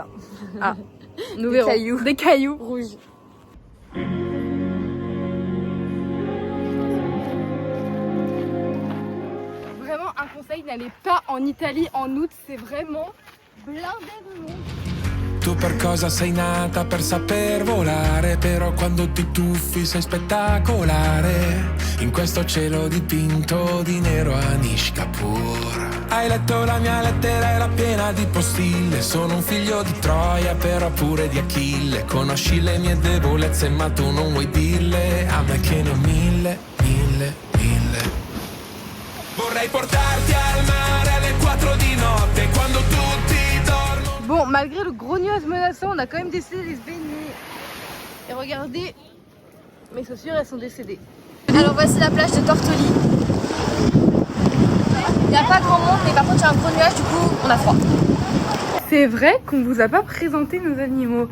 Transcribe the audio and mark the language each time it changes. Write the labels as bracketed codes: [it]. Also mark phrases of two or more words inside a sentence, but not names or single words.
[fr] Ah, nous verrons. Cailloux. Des cailloux Rouge. Vraiment un conseil, n'allez pas en Italie en août, c'est vraiment blindé de monde. [it] Tu per cosa sei nata? Per saper volare, però quando ti tuffi sei spettacolare. In questo cielo dipinto di nero Anish Kapoor. Hai letto la mia lettera, era piena di postille. Sono un figlio di Troia, però pure di Achille. Conosci le mie debolezze, ma tu non vuoi dirle. A me che ne ho mille. Vorrei portarti al mare alle 4 di notte, quando tutti dormono. [fr] Bon, malgré le gros nuage menaçant, on a quand même décidé de se baigner. Et regardez, mes chaussures, elles sont décédées. Alors voici la plage de Tortoli. Il n'y a pas grand monde, mais par contre il y a un gros nuage, du coup on a froid. C'est vrai qu'on vous a pas présenté nos animaux.